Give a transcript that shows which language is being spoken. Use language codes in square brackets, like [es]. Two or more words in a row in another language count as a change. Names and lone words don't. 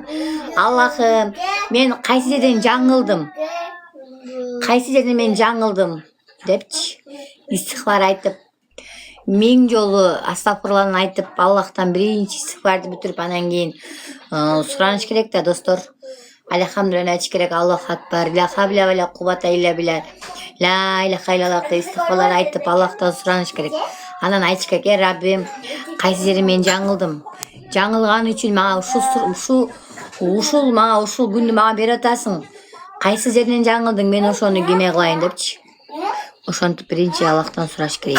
[ky] Аллахым, мен кайсы жерден жаңылдым? Кайсы жерден мен жаңылдым? Депчи. Истихфар айтып, 1000 жолу астагфирланы айтып, Аллахтан биринчи истихфарды бүтүрүп анан кийин сураныш керек да, достор. Алхамдулилlah айтыш керек. [ar] الله أكبر. لا حول ولا قوة إلا بالله. لا إله إلا الله [ky] деп истихфарлар айтып, Аллахтан сураныш керек. Анан айтыш керек, Раббим, кайсы жерден мен жаңылдым? Жаңылган үчүн мага ушул мага ушул күндү мага берип атасың. Кайсы жерден жаңылдың? Мен ошону кеме кылайын депчи. Ошентип биринчи Аллахтан сураш керек.